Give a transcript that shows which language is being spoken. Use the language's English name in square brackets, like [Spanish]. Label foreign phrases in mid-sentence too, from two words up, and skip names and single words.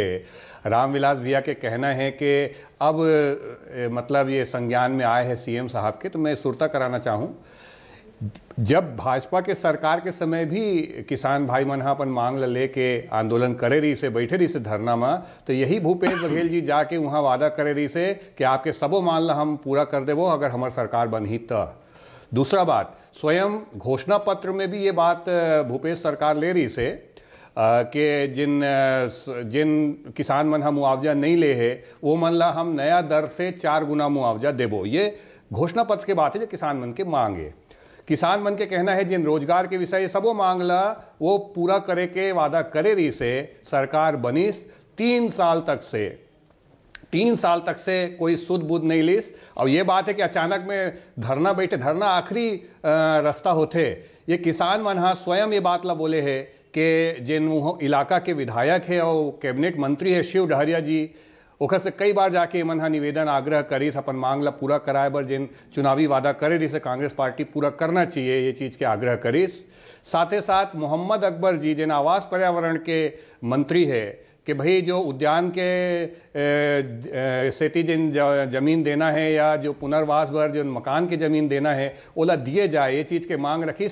[Chhattisgarhi] रामविलास भैया के कहना है कि अब मतलब ये संज्ञान में आए हैं सीएम साहब के, तो मैं सुरता कराना चाहूँ, जब भाजपा के सरकार के समय भी किसान भाई मन अपन मांग लेके आंदोलन करे रही से, बैठे रही से धरना में, तो यही भूपेश बघेल जी जाके वहाँ वादा करे रही से कि आपके सबो मांग ला हम पूरा कर देवो अगर हमार सरकार बनही तो। दूसरा बात, स्वयं घोषणा पत्र में भी ये बात भूपेश सरकार ले रही से कि जिन किसान मन हम मुआवजा नहीं ले है वो मन ला हम नया दर से 4 गुना मुआवजा देबो। ये घोषणा पत्र के बात है जो किसान मन के मांगे। किसान मन के कहना है जिन रोजगार के विषय सबो मांग ला वो पूरा करे के वादा करे रही से सरकार बनीस 3 साल तक से कोई सुध बुध नहीं लीस। और ये बात है कि अचानक में धरना बैठे, धरना आखिरी रास्ता होते। ये किसान मन हाँ स्वयं ये बात ला बोले है कि जिन इलाका के विधायक है और कैबिनेट मंत्री है शिव डहरिया जी, ओकर से कई बार जाके मन हा निवेदन आग्रह करीस अपन मांग ला पूरा कराए बर जिन चुनावी वादा करे रही से कांग्रेस पार्टी पूरा करना चाहिए, ये चीज़ के आग्रह करीस। साथ ही साथ मोहम्मद अकबर जी जिन आवास पर्यावरण के मंत्री है कि भाई जो उद्यान के सेती जिन जमीन देना है या जो पुनर्वास बर जो मकान के जमीन देना है ओला दिए जाए, ये चीज़ के मांग रखी।